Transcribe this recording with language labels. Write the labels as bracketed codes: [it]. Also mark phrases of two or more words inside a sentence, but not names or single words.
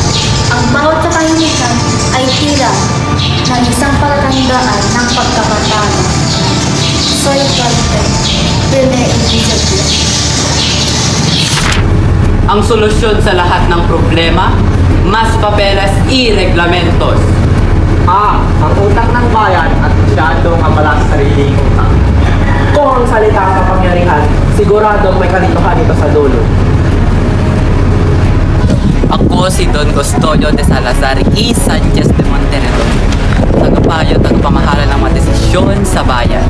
[tl] Ang bawat katahimikan ay tila ng isang palatandaan ng pagkakatalo. [es] Soy Cante, Rene Elizabeth. [tl] Ang solusyon sa lahat ng problema, [es] mas papeles y reglamentos. [tl] Ang utak ng bayan at masyadong abala sa sariling utang. Kung ang salita ang kapangyarihan, siguradong may kalituhan ito sa dulo. Ako si Don Custodio de Salazar y Sanchez de Montenegro, tagapayo, tagapamahala ng mga desisyon sa bayan.